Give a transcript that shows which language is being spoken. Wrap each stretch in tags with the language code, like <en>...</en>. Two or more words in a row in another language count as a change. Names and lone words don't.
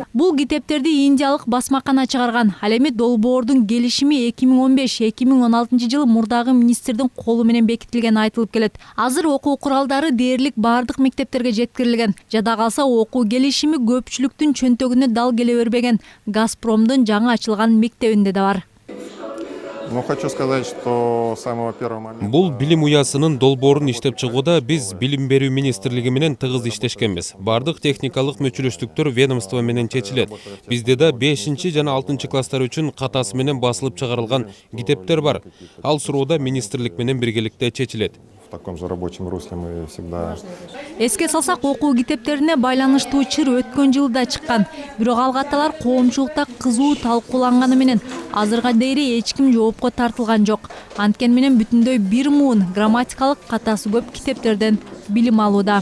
<ky>Бул китептерди индиялык басмакана чыгарган. Ал эми долбоордун келишими 2015-2016 жылы мурдагы министрдин колу менен бекитилгени айтылып келет. Азыр окуу куралдары дээрлик бардык мектептерге жеткирилген. Жада калса окуу келишими көпчүлүктүн чөнтөгүнө дал келе бербеген. Газпромдун жаңы ачылган мектебинде да бар.</ky> <ru>Хочу сказать, что с самого первого момента...</ru> <ky>Бул билим уясынын долбоорун иштеп чыгууда биз Билим берүү министрлиги менен тыгыз иштешкенбиз. Бардык техникалык мүчөлөштүктөр ведомство менен чечилет. Бизде да 5 жана 6 класстар үчүн катасы менен басылып чыгарылган китептер бар. Ал суроуда министрлик менен биргеликте чечилет.</ky> <ru>В таком же рабочем русле мы всегда...</ru> <ky>Эске салсак, окуу китептерине байланыштуу чыр өткөн жылы да чыккан. Бирок ал каталар коомчулукта кызуу талкууланганы менен азырга дейин эч ким жоопко тартылган жок. Анткени менен бүтүндөй 1 муун грамматикалык катасы көп китептерден билим алууда.</ky>